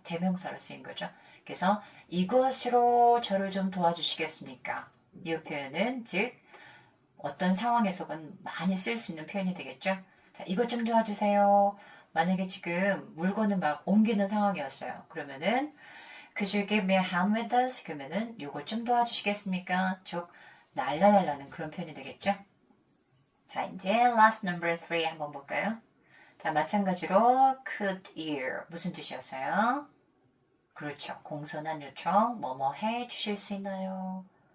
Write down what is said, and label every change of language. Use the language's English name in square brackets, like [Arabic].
[Korean] 대명사로 쓰인 거죠. 그래서 이것으로 저를 좀 도와주시겠습니까? 이 표현은 즉 어떤 상황에서건 많이 쓸 수 있는 표현이 되겠죠. 자, 이것 좀 도와주세요. 만약에 지금 물건을 막 옮기는 상황이었어요. 그러면은 [English] Could you give me a hand with this? [Korean] 그러면은 이것 좀 도와주시겠습니까? 즉 날라달라는 그런 표현이 되겠죠. 자, 이제 last number 3 한번 볼까요? 자, 마찬가지로 could you 무슨 뜻이었어요? 그렇죠. 공손한 요청 뭐뭐 해 주실 수 있나요?